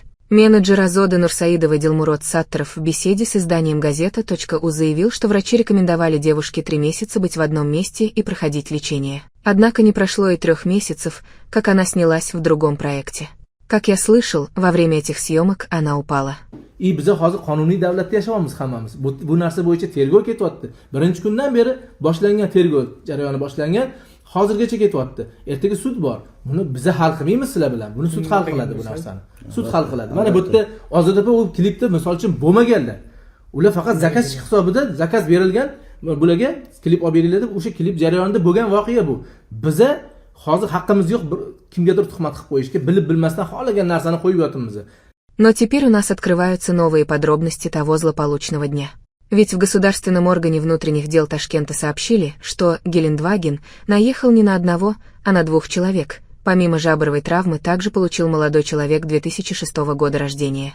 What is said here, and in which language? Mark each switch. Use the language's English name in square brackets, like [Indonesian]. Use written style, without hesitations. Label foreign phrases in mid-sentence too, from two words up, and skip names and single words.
[Russian] Менеджер Озоды Нурсаидовой Дилмурод Сатторов в беседе с изданием газета.у заявил, что врачи рекомендовали девушке 3 месяца быть в одном месте и проходить лечение. Однако не прошло и 3 месяцев, как она снялась в другом проекте. Как я слышал, во время этих съемок она упала. [Uzbek] И biz hozir qonuniy davlatda yashayapmiz hammamiz. Bu narsa bo'yicha tergov ketyapti. Birinchi kundan beri boshlangan tergov jarayoni boshlangan, hozirgacha ketyapti. Ertaga sud bor. Buni biz hal qilmaymiz sizlar bilan. Buni sud hal qiladi bu narsani. Sud hal qiladi. Mana bu yerda Ozod opa u klipda misol uchun bo'lmaganlar. Ular faqat zakaz hisobida zakaz berilgan, bularga klip olib beringlar deb o'sha klip jarayonida bo'lgan voqea bu. Biza hozir haqqimiz yo'q kimgadir tuhmat qilib qo'yishga, bilib bilmasdan xohlagan narsani qo'yib yotibmiz. [Russian] Но теперь у нас открываются новые подробности того злополучного дня. Ведь в государственном органе внутренних дел Ташкента сообщили, что Гелендваген наехал не на одного, а на 2 человек. Помимо жабровой травмы также получил молодой человек 2006 года рождения.